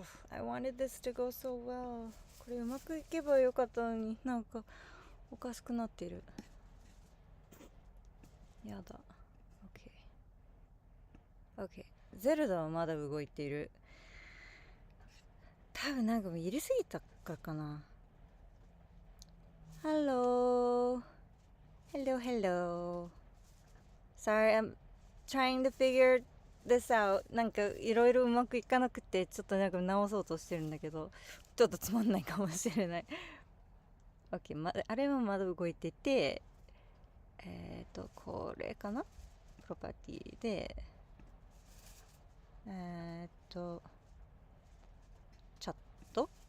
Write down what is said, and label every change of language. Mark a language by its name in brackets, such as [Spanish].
[English] I wanted this to go so well. [Japanese] これうまくいけばよかったのに、なんかおかしくなってる。やだ。 OK。ゼルダはまだ動いている。多分なんかもう入れすぎたからかな。 [English] Hello. Sorry, I'm trying to figure this out. [Japanese] なんかいろいろうまくいかなくて、ちょっとなんか直そうとしてるんだけど、ちょっとつまんないかもしれない。 OK、あれはまだ動いてて、これかな？プロパティで、チャット？